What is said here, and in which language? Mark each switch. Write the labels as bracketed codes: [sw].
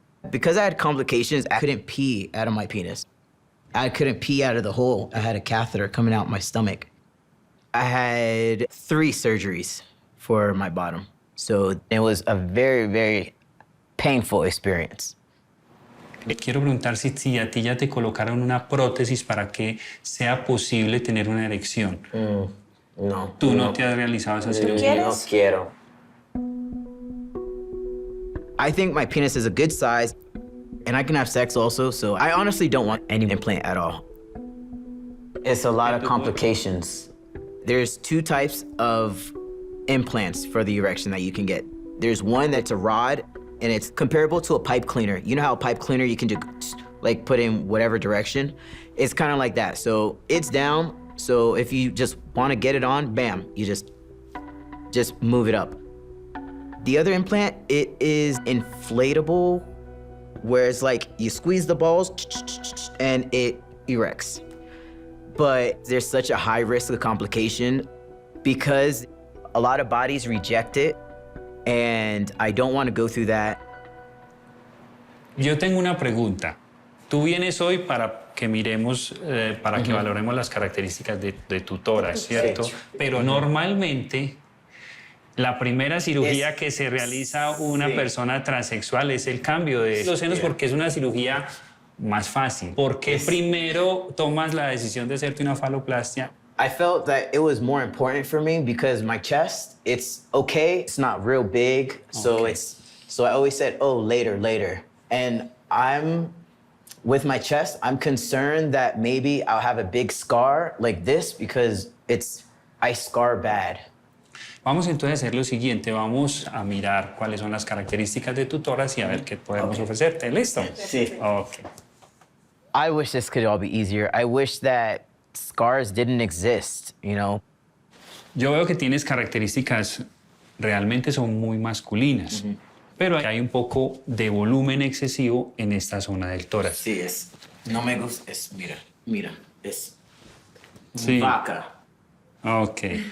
[en] Because I had complications, I couldn't pee out of my penis. I couldn't pee out of the hole. I had a catheter coming out my stomach. I had 3 surgeries for my bottom. So it was a very, very painful experience. [es] Quiero preguntar si a ti ya te colocaron una prótesis para que sea posible tener una erección. No. ¿Tú no te has realizado esa cirugía? No quiero. [en] I think my penis is a good size, and I can have sex also, so I honestly don't want any implant at all. It's a lot of complications. There's two types of implants for the erection that you can get. There's one that's a rod, and it's comparable to a pipe cleaner. You know how a pipe cleaner you can do, like put in whatever direction? It's kind of like that. So it's down, so if you just want to get it on, bam, you just move it up. The other implant, it is inflatable, where it's like you squeeze the balls and it erects. But there's such a high risk of complication because a lot of bodies reject it, and I don't want to go through that. [es] Yo tengo una pregunta. Tú vienes hoy para que miremos, para que valoremos las características de tu tórax, ¿cierto? Sí. Pero normalmente la primera cirugía que se realiza una persona transexual es el cambio de los senos porque es una cirugía más fácil. ¿Por qué primero tomas la decisión de hacerte una faloplastia? [en] I felt that it was more important for me because my chest, it's okay, it's not real big, so I always said, oh, later. And with my chest, I'm concerned that maybe I'll have a big scar like this because I scar bad. [es] Vamos entonces a hacer lo siguiente, vamos a mirar cuáles son las características de tu tórax y a ver qué podemos ofrecerte. ¿Listo? Sí. Ok. [en] I wish this could all be easier. I wish that scars didn't exist, you know? [es] Yo veo que tienes características realmente son muy masculinas, pero hay un poco de volumen excesivo en esta zona del tórax. Sí, no me gusta, mira, Sí. vaca. Ok.